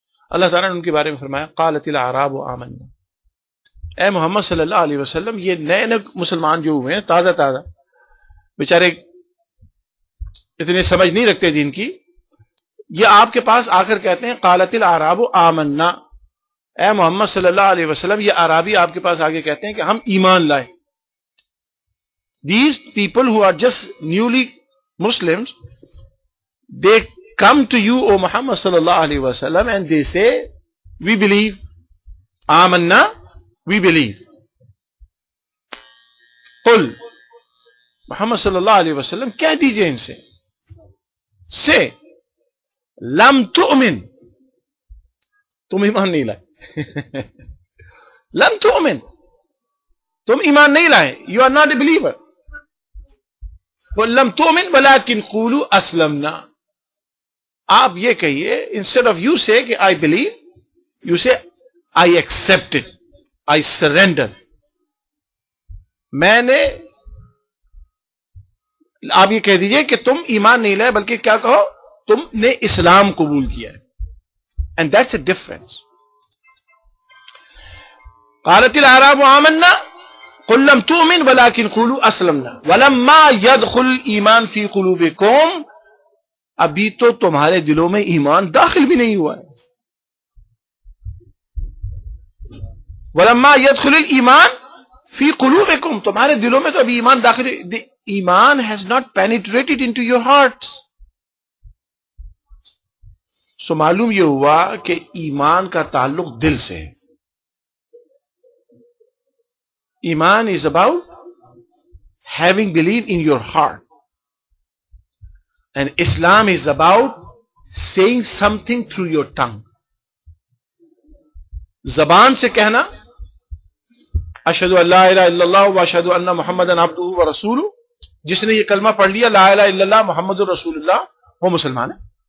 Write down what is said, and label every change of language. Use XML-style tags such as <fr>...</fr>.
<ur>اللہ تعالیٰ نے ان کے بارے میں فرمایا</ur> <ar>قالت الاعراب آمنا.</ar> <ur>اے محمد صلی اللہ علیہ وسلم، یہ نئے نئے مسلمان جو ہوئے ہیں تازہ تازہ، بیچارے اتنے سمجھ نہیں رکھتے دین کی، یہ آپ کے پاس آ کر کہتے ہیں قالت الاعراب آمنا. اے محمد صلی اللہ علیہ وسلم، یہ عرابی آپ کے پاس آگے کہتے ہیں کہ ہم ایمان لائے.</ur> <en>These people who are just newly Muslims, they come to you, O Muhammad sallallahu alaihi wasallam, and they say, we believe. Amanna, we believe.</en> <ar>Qul,</ar> <ur>Muhammad sallallahu alaihi wasallam, کہہ دیجئے ان سے.</ur> <en>Say,</en> <ar>lam tu'min.</ar> <ur>تم ایمان نہیں لائے.</ur> <ar>لم تؤمن.</ar> <ur>تم ایمان نہیں لائے.</ur> <en>You are not a believer.</en> <ar>لم تؤمن ولكن قولوا اسلمنا.</ar> <ur>آپ یہ کہیے</ur> <en>instead of you say</en> <ur>کہ</ur> <en>I believe, you say I accept it, I surrender.</en> <ur>میں نے، آپ یہ کہہ دیجئے کہ تم ایمان نہیں لائے بلکہ کیا کہو، تم نے اسلام قبول کیا ہے.</ur> <en>And that's a difference.</en> <ar>قالت الاعراب آمنا قل لم تؤمن ولكن قولوا اسلمنا ولما يدخل الايمان في قلوبكم.</ar> <ur>ابھی تو تمہارے دلوں میں ایمان داخل بھی نہیں ہوا ہے.</ur> <ar>ولما يدخل الايمان في قلوبكم،</ar> <ur>تمہارے دلوں میں تو ابھی ایمان داخل، ایمان</ur> <en>has not penetrated into your hearts.</en> <ur>سو معلوم یہ ہوا کہ ایمان کا تعلق دل سے ہے.</ur> <en>ایمان is about having belief in your heart, and Islam is about saying something through your tongue.</en> <ar>زبان سے کہنا اشہدو ان لا الہ الا اللہ واشہدو ان محمدن عبدہ ورسولہ.</ar> <ur>جس نے یہ کلمہ پڑھ لیا</ur> <ar>لا الہ الا اللہ محمد رسول اللہ،</ar> <ur>وہ مسلمان ہے.</ur>